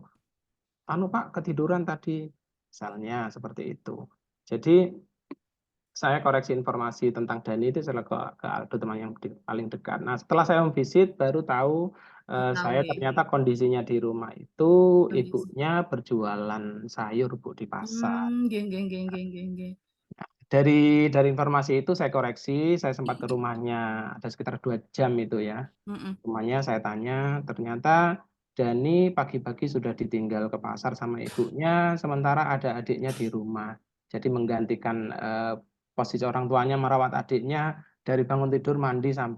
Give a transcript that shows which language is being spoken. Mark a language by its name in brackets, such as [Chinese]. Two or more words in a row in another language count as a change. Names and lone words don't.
[Indonesian] "Anu Pak, ketiduran tadi." Misalnya seperti itu. Jadi saya koreksi informasi tentang Dani itu setelah ke Aldo, teman yang paling dekat. Nah, setelah saya home visit baru tahu, tahu saya nggih, ternyata kondisinya di rumah itu kondisi. ibunya berjualan sayur, Bu, di pasar. [Javanese] Nggih nggih nggih nggih nggih nggih. [Indonesian] Dari informasi itu saya koreksi, saya sempat ke rumahnya, ada sekitar 2 jam itu ya. Mhm, Rumahnya saya tanya, ternyata Dani pagi-pagi sudah ditinggal ke pasar sama ibunya, sementara ada adiknya di rumah. Jadi menggantikan, posisi orang tuanya merawat adiknya, dari bangun tidur, mandi, sampai